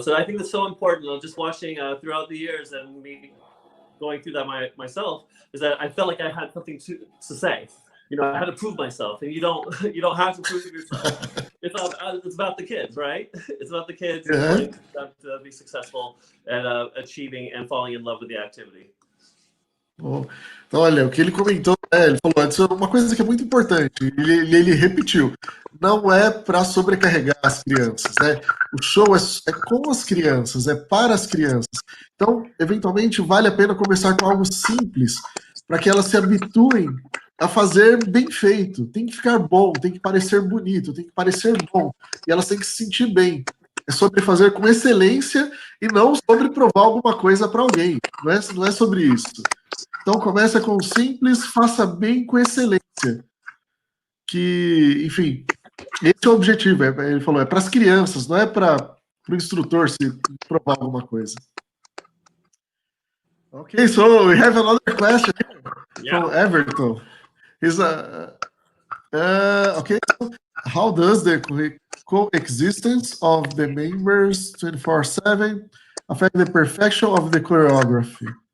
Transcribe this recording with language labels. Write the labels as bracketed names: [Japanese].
[English] So I think that's so important. Just watching throughout the years and me going through that myself, is that I felt like I had something to say. You know, I had to prove myself, and you don't have to prove yourself. It's about the kids, right? It's about the kids to be successful at achieving and falling in love with the activity. [Portuguese] Bom, então, olha, o que ele comentou, ele falou antes, uma coisa que é muito importante, ele repetiu, não é para sobrecarregar as crianças, né? O show é com as crianças, é para as crianças. Então, eventualmente, vale a pena começar com algo simples, para que elas se habituem a fazer bem feito. Tem que ficar bom, tem que parecer bonito, tem que parecer bom, e elas têm que se sentir bem. É sobre fazer com excelência e não sobre provar alguma coisa para alguém. Não é sobre isso. Então, começa com o simples, faça bem com excelência. Que, enfim, esse é o objetivo. Ele falou, é para as crianças, não é para o instrutor se provar alguma coisa. [English] Okay, so we have another question from Everton. Okay, how does the coexistence of the members 24/7 affect the perfection of the choreography?